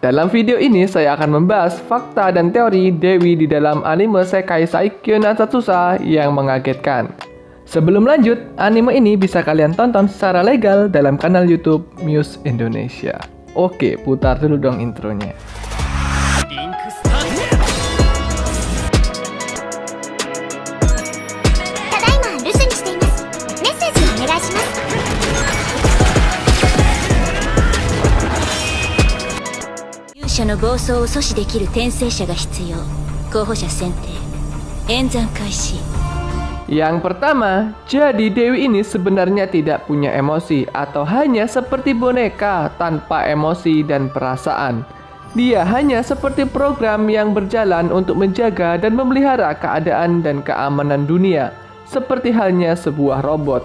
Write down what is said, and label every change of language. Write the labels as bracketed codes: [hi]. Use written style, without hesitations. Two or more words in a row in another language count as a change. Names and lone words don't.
[id] Dalam video ini saya akan membahas fakta dan teori dewi di dalam anime Sekai Saikyo no Atsatsusa yang mengagetkan. Sebelum lanjut, anime ini bisa kalian tonton secara legal dalam kanal YouTube Muse Indonesia. Oke, putar dulu dong intronya. [ja] 者の暴走を阻止できる転生者が必要。候補者選定。演算開始。 [id] Yang pertama, jadi Dewi ini sebenarnya tidak punya emosi atau hanya seperti boneka tanpa emosi dan perasaan. Dia hanya seperti program yang berjalan untuk menjaga dan memelihara keadaan dan keamanan dunia, seperti halnya sebuah robot.